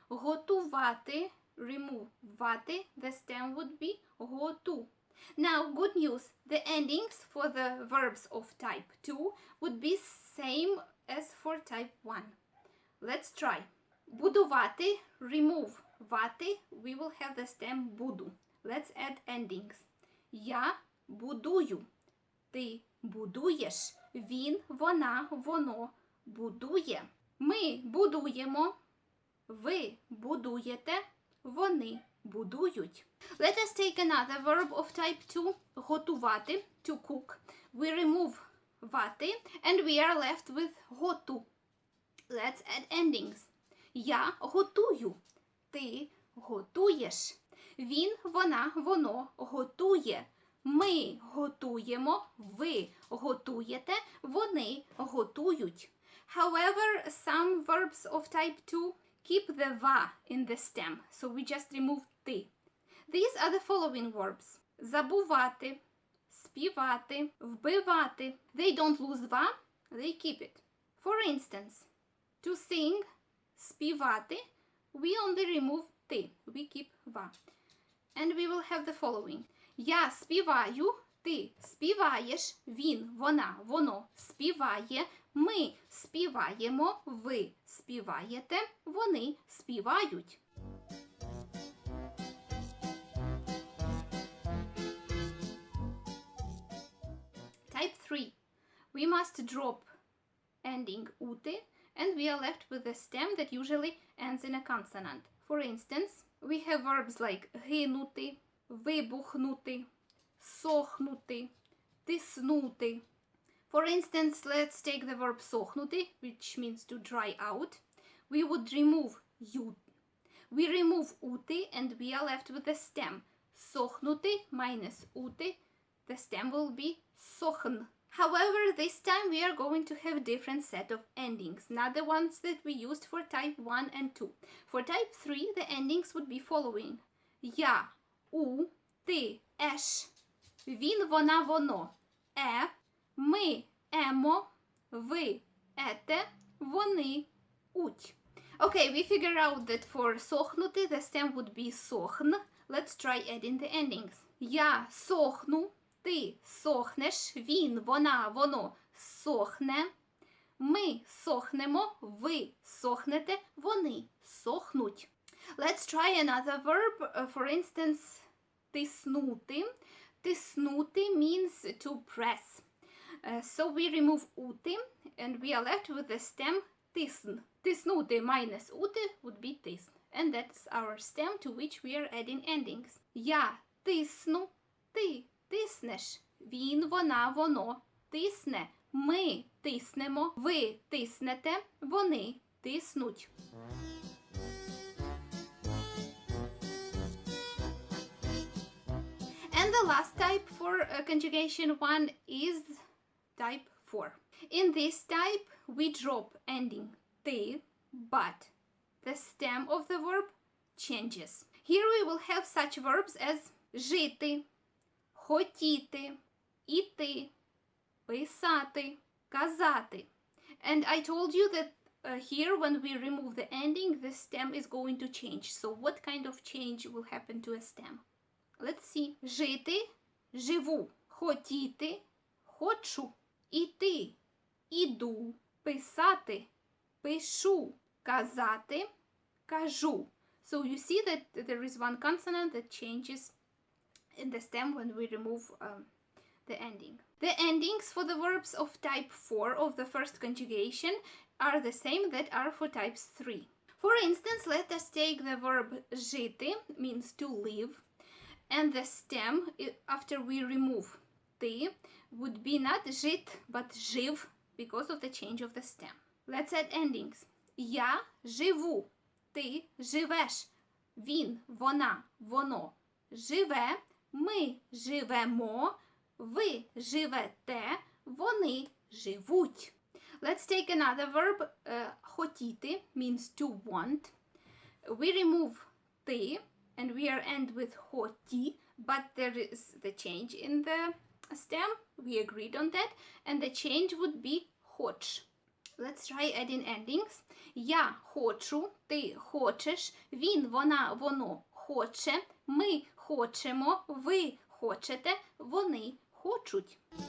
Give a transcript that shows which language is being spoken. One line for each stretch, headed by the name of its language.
English: Готувати, remove вати, the stem would be готу. Now, good news, the endings for the verbs of type 2 would be same as for type 1. Let's try. Будувати, remove вати, we will have the stem буду. Let's add endings.
Ukrainian: Я будую, ти будуєш, він, вона, воно будує. Ми будуємо, ви будуєте, вони будують.
English: Let us take another verb of type 2, готувати, to cook. We remove вати and we are left with готу. Let's add endings.
Ukrainian: Я готую, ти готуєш, він, вона, воно готує, Ми готуємо, ви готуєте, вони готують.
English: However, some verbs of type 2 keep the va in the stem, so we just remove ти. These are the following verbs.
Ukrainian: Забувати, співати, вбивати.
English: They don't lose va, they keep it. For instance, to sing, співати, we only remove ти, we keep va. And we will have the following.
Ukrainian: Я співаю, ти співаєш, він, вона, воно співає, ми співаємо, ви співаєте, вони співають.
English: Type 3. We must drop ending ути, and we are left with a stem that usually ends in a consonant. For instance, we have verbs like
Ukrainian: гинути, вибухнути, сохнути, тиснути.
English: For instance, let's take the verb сохнути, which means to dry out. We would remove ю. We remove ути and we are left with the stem.
Ukrainian: Сохнути minus ути.
English: The stem will be сохн. However, this time we are going to have different set of endings, not the ones that we used for type 1 and 2. For type 3, the endings would be following.
Ukrainian: Я, у, ти, еш, він, вона, воно, ми, емо, ви, ете, вони, уть.
English: Okay, we figure out that for сохнути, the stem would be сохн. Let's try adding the endings.
Ukrainian: Я сохну, ти сохнеш, він, вона, воно сохне, ми сохнемо, ви сохнете, вони сохнуть.
English: Let's try another verb. For instance, тиснути. Тиснути means to press. So we remove ути and we are left with the stem тисн. Тиснути minus ути would be тисн. And that's our stem to which we are adding endings.
Ukrainian: Я тисну, ти тиснеш, він, вона, воно тисне, ми тиснемо, ви тиснете, вони тиснуть.
English: And the last type for conjugation 1 is type 4. In this type, we drop ending ти, but the stem of the verb changes. Here we will have such verbs as
Ukrainian: жити, хотіти, іти, писати, казати.
English: And I told you that here when we remove the ending, the stem is going to change. So what kind of change will happen to a stem? Let's see.
Ukrainian: Жити, живу, хотіти, хочу, іти, іду, писати, пишу, казати, кажу.
English: So you see that there is one consonant that changes in the stem when we remove the ending. The endings for the verbs of type 4 of the first conjugation are the same that are for types 3. For instance, let us take the verb жити, means to live, and the stem, after we remove ти, would be not жит, but жив, because of the change of the stem. Let's add endings.
Ukrainian: Я живу, ти живеш, він, вона, воно живе, ми живемо, ви живете, вони живуть.
English: Let's take another verb. Хотіти means to want. We remove ти and we are end with хоті, but there is the change in the stem. We agreed on that, and the change would be хоч. Let's try adding endings.
Ukrainian: Я хочу, ти хочеш, він, вона, воно хоче, ми хочемо, ви хочете, вони хочуть.